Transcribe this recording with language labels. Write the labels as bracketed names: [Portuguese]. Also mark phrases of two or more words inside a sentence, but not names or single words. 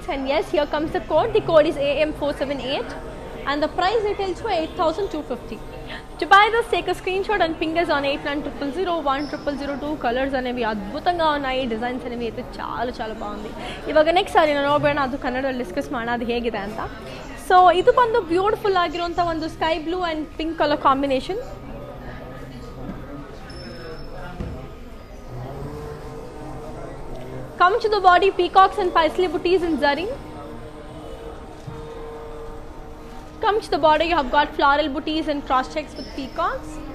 [English] And yes, here comes the code. The code is AM478 and the price retails for 8,250. To buy this, take a screenshot and ping us on 8900010002. [Telugu] Colors అనేవి అద్భుతంగా ఉన్నాయి, డిజైన్స్ అనేవి అయితే చాలా చాలా బాగుంది. [Kannada] ಇವಾಗ ನೆಕ್ಸ್ಟ್ ಸಾರಿ ನಾನು ನೋಡೋಣ, ಅದು ಕನ್ನಡದಲ್ಲಿ ಡಿಸ್ಕಸ್ ಮಾಡೋಣ ಅದು ಹೇಗಿದೆ ಅಂತ. ಸೊ ಇದು ಬಂದು ಬ್ಯೂಟಿಫುಲ್ ಆಗಿರುವಂಥ ಒಂದು [English] sky blue and pink colour combination. Coming to the body, peacocks and paisley booties in zari. Coming to the border, you have got floral booties and cross checks with peacocks.